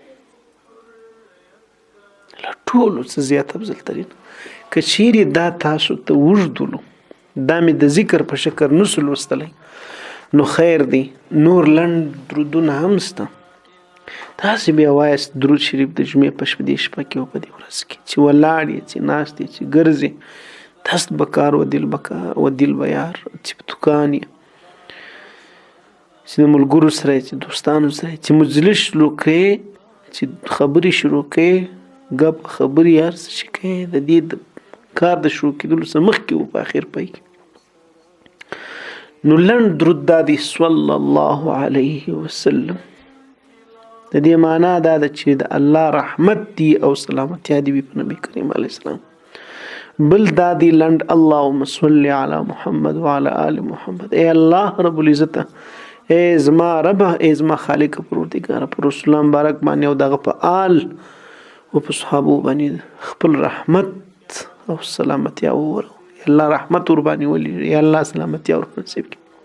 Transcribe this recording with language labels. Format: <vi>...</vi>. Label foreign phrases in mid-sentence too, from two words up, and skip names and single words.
<ps>له ټولو څه زیات افضل ترین که چیرې دا تاسو ته اوږدولو، دا مې د ذکر په شکل نسو لوستلی نو خیر دی، نور لنډ درودونه هم شته. تاسې بیا وایاست درود شریف د جمعې په دې شپه کې او په دې ورځ کې چې ولاړ یې، چې ناست یې، چې ګرځې،</ps> <fa>دست بکار و دل بیار،</fa> <ps>چې په دوکان یې، چې د ملګرو سره چې دوستانو سره چې مجلس شروع کړې، چې خبرې شروع کړې، ګپ خبرې هر څه چې کوې د دې کار د شروع کېدلو څخه مخکې و په اخر پای کې. نو لنډ درود دا دی</ps> <ar>صلی الله علیه وسلم.</ar> <ps>د دې معنا دا ده چې د الله رحمت دی او سلامتیا دی په نبی کریم</ps> <ar>علیه السلام.</ar> <ps>بل دا دی لنډ</ps> <ar>اللهم صل علی محمد وعلى آل محمد.</ar> <ps>ای</ps> <ar>الله رب العزت،</ar> <ps>ای زما رب، ای زما خالق پروردگار، پر رسولان مبارک باندې او دغه په آل او په صحابو باندې خپل رحمت او سلامتی اور الله رحمت ور باندې ولي، یا الله سلامتی اور نصیب کړي.</ps>